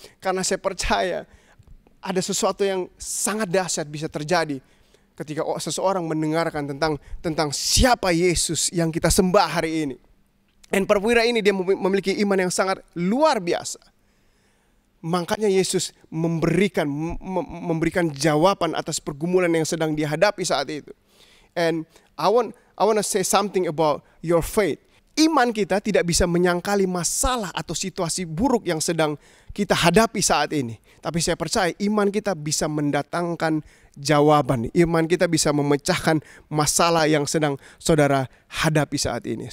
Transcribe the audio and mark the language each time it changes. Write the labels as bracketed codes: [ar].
[id] Karena saya percaya ada sesuatu yang sangat dahsyat bisa terjadi ketika seseorang mendengarkan tentang siapa Yesus yang kita sembah hari ini. Dan perwira ini dia memiliki iman yang sangat luar biasa. Makanya Yesus memberikan jawaban atas pergumulan yang sedang dihadapi saat itu. [en] And I want to say something about your faith. [id] Iman kita tidak bisa menyangkali masalah atau situasi buruk yang sedang kita hadapi saat ini. Tapi saya percaya iman kita bisa mendatangkan jawaban. Iman kita bisa memecahkan masalah yang sedang saudara hadapi saat ini.